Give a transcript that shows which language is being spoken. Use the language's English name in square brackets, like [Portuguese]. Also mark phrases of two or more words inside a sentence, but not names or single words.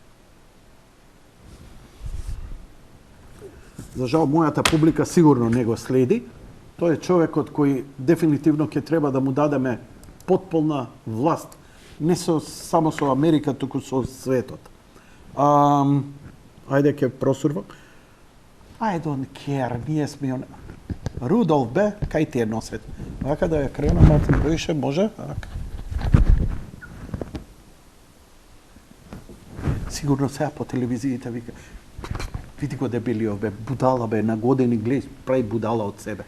[Macedonian] За жал, мојата публика сигурно не го следи. Тој е човекот кој дефинитивно ќе треба да му дадеме потполна власт. Не само со Америка, туку со светот. Ајде ќе просурвам. [English] I don't care, [Macedonian] ние сме... Рудолф бе, кај ти е носет? Вака да ја кренам малку поише, може? Ака. Сигурно сега по телевизиите вика, види го дебелио бе, будала бе, на години гледа, прави будала од себе.